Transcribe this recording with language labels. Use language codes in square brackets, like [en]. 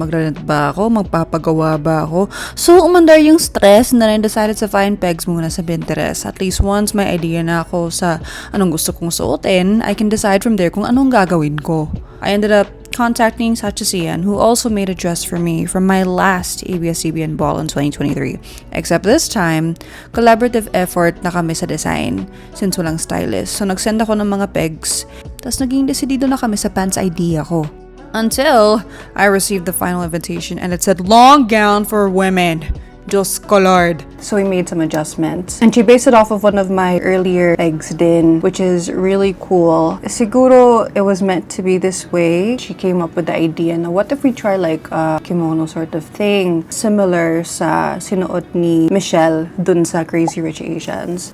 [tl] Magre-rent ba ako? Magpapagawa ba ako? So, umandar yung stress [en] and then I decided to find pegs [tl] muna sa Pinterest. [en] At least once [tl] may idea na ako sa anong gusto kong suotin, [en] I can decide from there [tl] kung anong gagawin ko. [en] I ended up contacting Sacha, who also made a dress for me from my last ABS-CBN Ball in 2023. Except this time, collaborative effort [tl] na kami sa [en] design since walang stylist. [tl] So nagsend ako ng mga pegs, tapos naging decidido na kami sa pants idea ko. [en] Until I received the final invitation and it said long gown for women. Just colored. So we made some adjustments. And she based it off of one of my earlier eggs din, which is really cool. Siguro it was meant to be this way. She came up with the idea na what if we try like a kimono sort of thing, similar [tl] sa sinuot ni Michelle dun sa [en] Crazy Rich Asians.